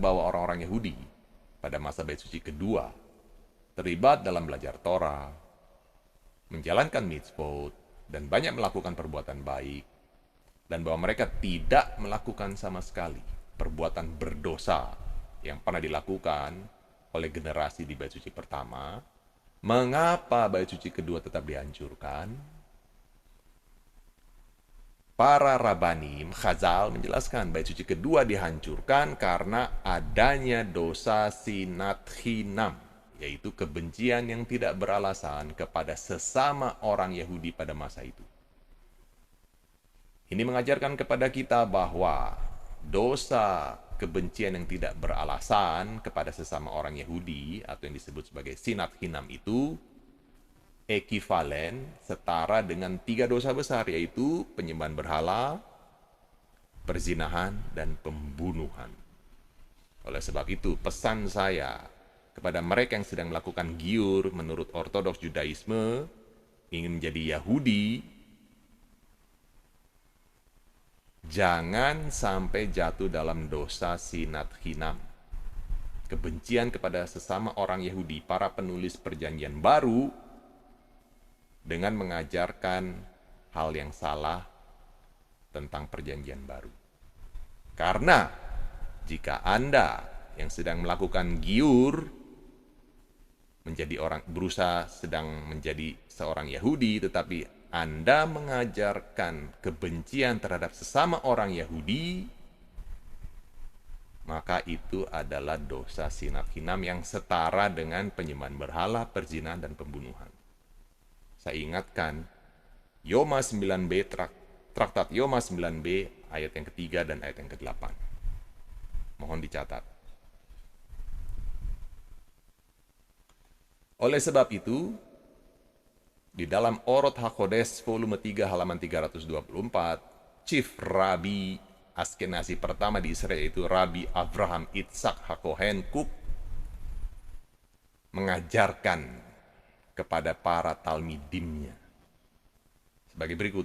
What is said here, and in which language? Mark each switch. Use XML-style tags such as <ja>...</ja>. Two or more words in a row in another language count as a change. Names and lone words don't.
<id>bahwa orang-orang Yahudi pada masa bait suci kedua terlibat dalam belajar Torah, menjalankan mitzvot, dan banyak melakukan perbuatan baik, dan bahwa mereka tidak melakukan sama sekali perbuatan berdosa yang pernah dilakukan oleh generasi di bait suci pertama, mengapa bait suci kedua tetap dihancurkan? Para</id> <he>Rabbanim, Chazal</he> <id>menjelaskan bait suci kedua dihancurkan karena adanya dosa</id> <he>sinat chinam,</he> <id>yaitu kebencian yang tidak beralasan kepada sesama orang Yahudi pada masa itu. Ini mengajarkan kepada kita bahwa dosa kebencian yang tidak beralasan kepada sesama orang Yahudi atau yang disebut sebagai</id> <he>sinat chinam</he> <id>itu ekivalen setara dengan 3 dosa besar, yaitu penyembahan berhala, perzinahan, dan pembunuhan. Oleh sebab itu, pesan saya kepada mereka yang sedang melakukan giur menurut ortodoks Judaisme, ingin menjadi Yahudi, jangan sampai jatuh dalam dosa</id> <he>sinat chinam,</he> <id>kebencian kepada sesama orang Yahudi. Para penulis perjanjian baru dengan mengajarkan hal yang salah tentang perjanjian baru. Karena jika Anda yang sedang melakukan giur menjadi orang, berusaha sedang menjadi seorang Yahudi, tetapi Anda mengajarkan kebencian terhadap sesama orang Yahudi, maka itu adalah dosa</id> <he>sinat chinam</he> <id>yang setara dengan penyembahan berhala, perzinahan, dan pembunuhan. Saya ingatkan, Yoma 9b, traktat Yoma 9b, ayat yang ketiga dan ayat yang ke-8. Mohon dicatat. Oleh sebab itu, di dalam Orot HaKodesh volume 3 halaman 324,</id> <en>Chief Rabbi</en> <id>Askenazi pertama di Israel, yaitu Rabbi Avraham Itzhak HaKohen Kook, mengajarkan kepada para talmidimnya sebagai berikut.</id>